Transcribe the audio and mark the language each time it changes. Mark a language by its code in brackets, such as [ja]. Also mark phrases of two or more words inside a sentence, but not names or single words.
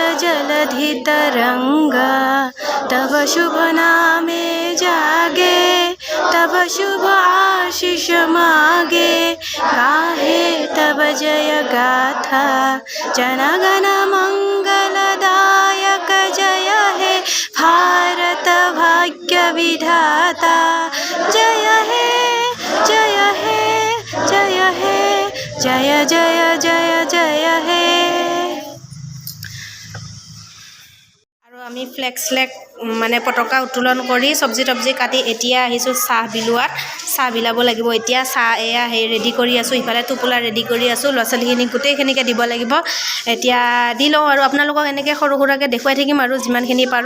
[bn] জলধি তরঙ্গ তব শুভ নামে জাগে তব শুভ আশিস মাগে গাহে তব জয় গাথা জনগণ মঙ্গলদায়ক জয় হে ভারত ভাগ্য বিধাতা জয় হে জয় হে জয় হে জয় জয় জয় জয় হে। [as] আৰু আমি ফ্লেগ মানে পতাকা উত্তোলন কৰি চব্জি কাটি এতিয়া আহিছোঁ চাহ বিলাব লাগিব। এতিয়া চাহ এয়া ৰেডি কৰি আছোঁ। ইফালে টোপোলা ৰেডি কৰি আছোঁ। ল'ৰা ছোৱালীখিনিক গোটেইখিনিকে দিব লাগিব। এতিয়া দি লওঁ আৰু আপোনালোকক এনেকৈ সৰু সুৰাকৈ দেখুৱাই থাকিম আৰু যিমানখিনি পাৰোঁ।